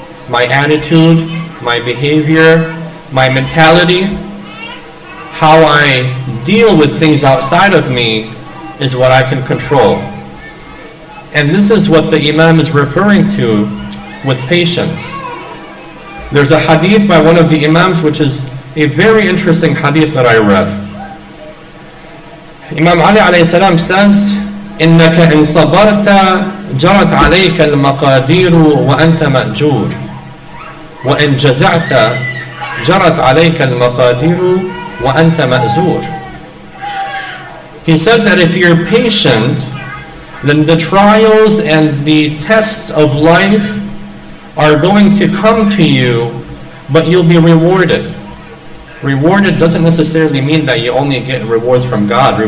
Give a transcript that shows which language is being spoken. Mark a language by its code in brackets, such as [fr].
[en] My attitude, my behavior, my mentality, how I deal with things outside of me is what I can control. And this is what the Imam is referring to with patience. There's a hadith by one of the Imams which is a very interesting hadith that I read. Imam Ali alayhi salam says, [ar] إِنَّكَ إِن صَبَرْتَ جَرَتْ عَلَيْكَ الْمَقَادِيرُ وَأَنْتَ مَأْجُورٌ وَإِن جَزَعْتَ جَرَتْ عَلَيْكَ الْمَقَادِيرُ وَأَنْتَ مَأْزُورٌ. [en] He says that if you're patient, then the trials and the tests of life are going to come to you, but you'll be rewarded. Rewarded doesn't necessarily mean that you only get rewards from God.